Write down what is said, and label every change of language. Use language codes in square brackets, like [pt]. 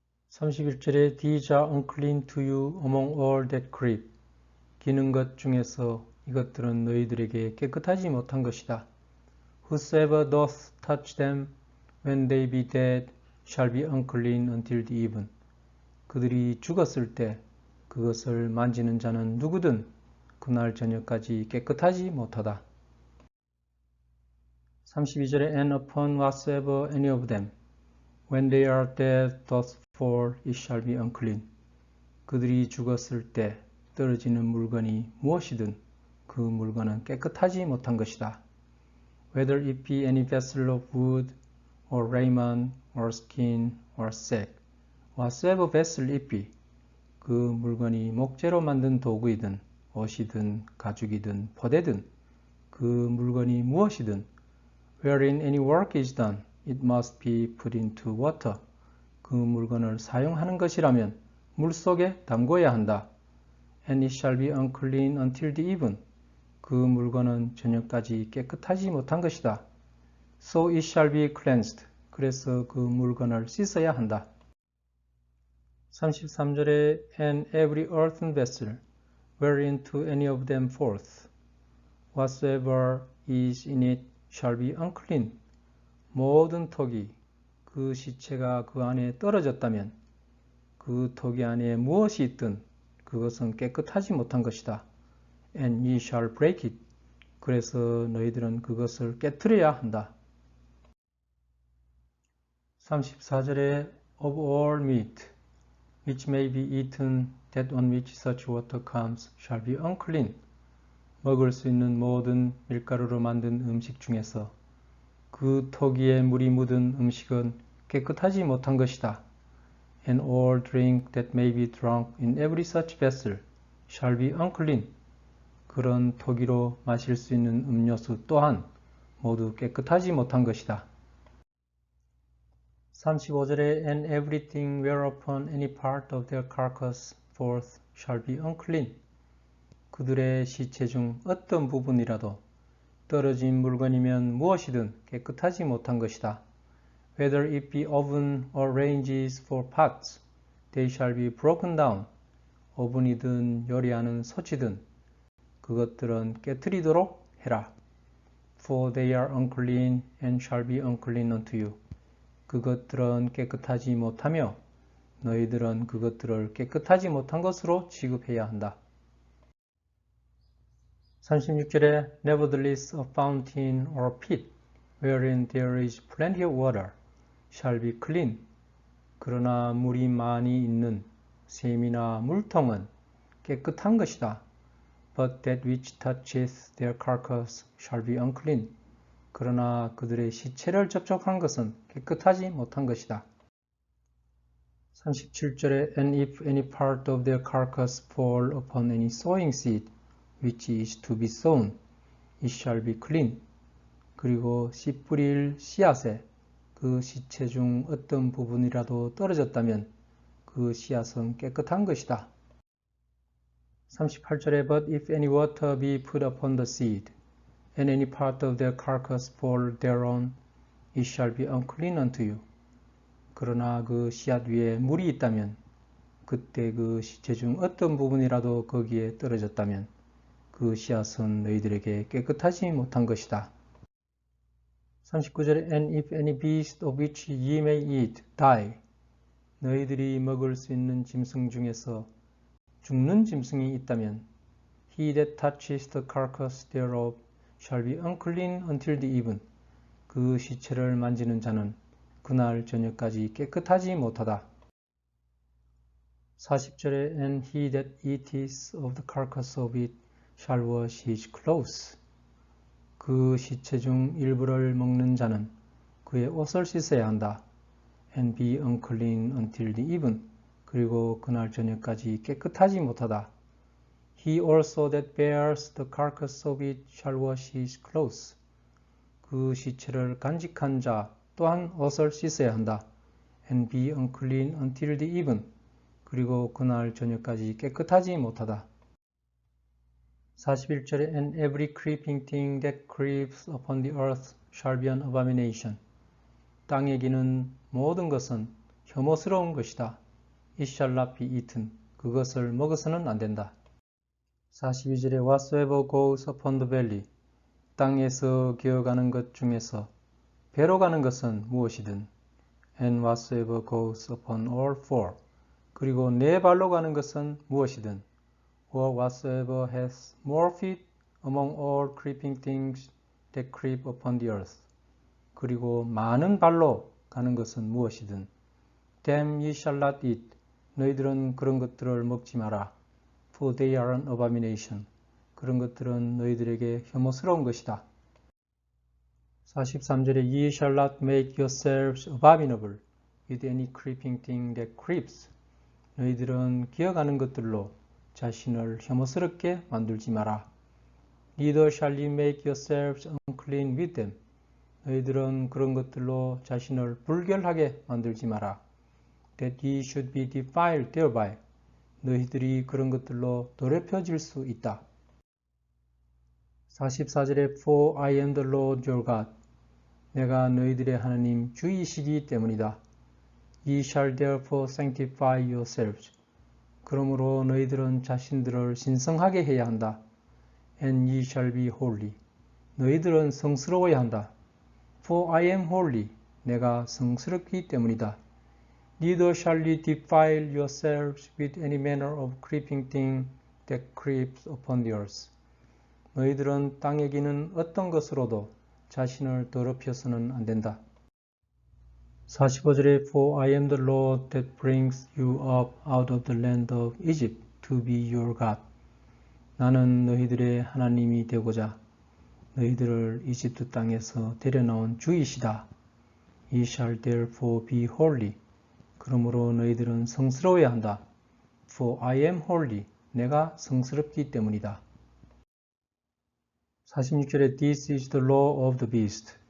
[ko] 31절에 [en] These are unclean to you among all that creep. [ko] 기는 것 중에서 이것들은 너희들에게 깨끗하지 못한 것이다. [en] Whosoever doth touch them when they be dead shall be unclean until the even. [ko] 그들이 죽었을 때 그것을 만지는 자는 누구든 그날 저녁까지 깨끗하지 못하다. 32절에 [en] And upon whatsoever any of them when they are dead doth fall it shall be unclean. [ko] 그들이 죽었을 때 떨어지는 물건이 무엇이든 그 물건은 깨끗하지 못한 것이다. [en] Whether it be any vessel of wood or raiment or skin or sack, whatsoever vessel it be, [ko] 그 물건이 목재로 만든 도구이든 옷이든 가죽이든 포대든 그 물건이 무엇이든 [en] wherein any work is done, it must be put into water. [ko] 그 물건을 사용하는 것이라면 물 속에 담궈야 한다. [en] And it shall be unclean until the even. [ko] 그 물건은 저녁까지 깨끗하지 못한 것이다. [en] So it shall be cleansed. [ko] 그래서 그 물건을 씻어야 한다. 33절에 [en] And every earthen vessel whereinto any of them falleth, whatsoever is in it shall be unclean. [ko] 모든 톡이 그 시체가 그 안에 떨어졌다면 그 톡이 안에 무엇이 있든 그것은 깨끗하지 못한 것이다. [en] And ye shall break it. [ko] 그래서 너희들은 그것을 깨트려야 한다. 34절에 [en] Of all meat which may be eaten, that on which such water comes shall be unclean. [ko] 먹을 수 있는 모든 밀가루로 만든 음식 중에서 그 토기에 물이 묻은 음식은 깨끗하지 못한 것이다. [en] And all drink that may be drunk in every such vessel shall be unclean. [ko] 그런 토기로 마실 수 있는 음료수 또한 모두 깨끗하지 못한 것이다. 35절에 [en] And everything whereupon any part of their carcass falleth shall be unclean. [ko] 그들의 시체 중 어떤 부분이라도 떨어진 물건이면 무엇이든 깨끗하지 못한 것이다. [en] Whether it be oven or ranges for pots, they shall be broken down. [ko] 오븐이든 요리하는 소치든 그것들은 깨트리도록 해라. [en] For they are unclean and shall be unclean unto you. [ko] 그것들은 깨끗하지 못하며 너희들은 그것들을 깨끗하지 못한 것으로 취급해야 한다. 36절에 [en] Nevertheless a fountain or pit wherein there is plenty of water shall be clean. [ko] 그러나 물이 많이 있는 샘이나 물통은 깨끗한 것이다. [en] But that which toucheth their carcass shall be unclean. [ko] 그러나 그들의 시체를 접촉한 것은 깨끗하지 못한 것이다. 37절에 [en] And if any part of their carcass fall upon any sowing seed, which is to be sown, it shall be clean. [ko] 그리고 씨 뿌릴 씨앗에 그 시체 중 어떤 부분이라도 떨어졌다면 그 씨앗은 깨끗한 것이다. 38절에 [en] But if any water be put upon the seed, and any part of their carcass fall thereon, it shall be unclean unto you. [ko] 그러나 그 씨앗 위에 물이 있다면, 그때 그 시체 중 어떤 부분이라도 거기에 떨어졌다면 그 씨앗은 너희들에게 깨끗하지 못한 것이다. 39절에 [en] And if any beast of which ye may eat die, [ko] 너희들이 먹을 수 있는 짐승 중에서 죽는 짐승이 있다면 [en] He that touches the carcass thereof shall be unclean until the even. [ko] 그 시체를 만지는 자는 그날 저녁까지 깨끗하지 못하다. 40절에 [en] And he that eateth of the carcass of it shall wash his clothes. [ko] 그 시체 중 일부를 먹는 자는 그의 옷을 씻어야 한다. [en] And be unclean until the even. [ko] 그리고 그날 저녁까지 깨끗하지 못하다. [en] He also that bears the carcass of it shall wash his clothes. [ko] 그 시체를 간직한 자 또한 옷을 씻어야 한다. [en] And be unclean until the even. [ko] 그리고 그날 저녁까지 깨끗하지 못하다. 41절에 [en] And every creeping thing that creeps upon the earth shall be an abomination. [ko] 땅에 기는 모든 것은 혐오스러운 것이다. [en] It shall not be eaten. [ko] 그것을 먹어서는 안 된다. 42절에 [en] Whatsoever goes upon the belly. [ko] 땅에서 기어가는 것 중에서 배로 가는 것은 무엇이든 [en] And whatsoever goes upon all four. [ko] 그리고 네 발로 가는 것은 무엇이든 [en] Or whatsoever has more feet among all creeping things that creep upon the earth. [ko] 그리고 많은 발로 가는 것은 무엇이든 [en] Them ye shall not eat. [ko] 너희들은 그런 것들을 먹지 마라. [en] For they are an abomination. [ko] 그런 것들은 너희들에게 혐오스러운 것이다. 43절에 [en] Ye shall not make yourselves abominable with any creeping thing that creeps. [ko] 너희들은 기어가는 것들로 자신을 혐오스럽게 만들지 마라. [en] Neither shall ye make yourselves unclean with them. [ko] 너희들은 그런 것들로 자신을 불결하게 만들지 마라. [en] That ye should be defiled thereby. [ko] 너희들이 그런 것들로 더럽혀질 수 있다. 44절에 [en] For I am the Lord your God. [ko] 내가 너희들의 하나님 주이시기 때문이다. [en] Ye shall therefore sanctify yourselves. [ko] 그러므로 너희들은 자신들을 신성하게 해야 한다. [en] And ye shall be holy. [ko] 너희들은 성스러워야 한다. [en] For I am holy. [ko] 내가 성스럽기 때문이다. [en] Neither shall ye defile yourselves with any manner of creeping thing that creeps upon the earth. [ko] 너희들은 땅에 기는 어떤 것으로도 자신을 더럽혀서는 안 된다. 45절에 [en] For I am the Lord that brings you up out of the land of Egypt to be your God. [ko] 나는 너희들의 하나님이 되고자 너희들을 이집트 땅에서 데려나온 주이시다. [en] Ye shall therefore be holy. [ko] 그러므로 너희들은 성스러워야 한다. [en] For I am holy. [ko] 내가 성스럽기 때문이다. 46절에 [en] This is the law of the beast.